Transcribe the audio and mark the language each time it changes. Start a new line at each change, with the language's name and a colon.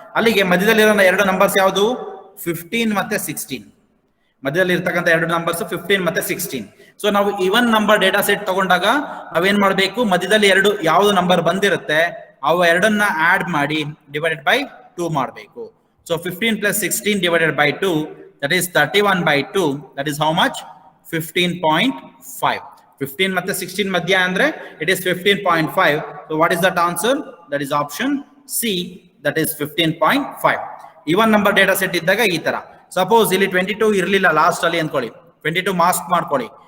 Kannada: ಅಲ್ಲಿಗೆ ಮಧ್ಯದಲ್ಲಿರೋ ಎರಡು ನಂಬರ್ಸ್ ಯಾವುದು? 15 ಮತ್ತೆ 16. ಮಧ್ಯದಲ್ಲಿ ಇರ್ತಕ್ಕಂಥ ಎರಡು ನಂಬರ್ಸ್ 15 ಮತ್ತೆ 16. ಸೊ ನಾವು ಈವನ್ ನಂಬರ್ ಡೇಟಾ ಸೆಟ್ ತಗೊಂಡಾಗ ನಾವೇನ್ ಮಾಡಬೇಕು? ಮಧ್ಯದಲ್ಲಿ ಎರಡು ಯಾವ್ದು ನಂಬರ್ ಬಂದಿರುತ್ತೆ ಅವು ಎರಡನ್ನ ಆಡ್ ಮಾಡಿ ಡಿವೈಡೆಡ್ ಬೈ 2 ಮಾಡಬೇಕು.
English: So 15 plus 16 divided by 2, that is 31 by 2. That is how much? 15.5.
Kannada: 15 ಮತ್ತೆ 16 ಮಧ್ಯ ಅಂದ್ರೆ
English: it is 15.5. So what is that answer? That is option C, that is 15.5.
Kannada: Even number data set ಇದ್ದಾಗ ಈ ತರ. Suppose ಇಲ್ಲಿ 22 ಇರಲಿಲ್ಲ last ಅಲ್ಲಿ ಅನ್ಕೊಳ್ಳಿ, 22 ಮಾಸ್ಕ್ ಮಾಡ್ಕೊಳ್ಳಿ.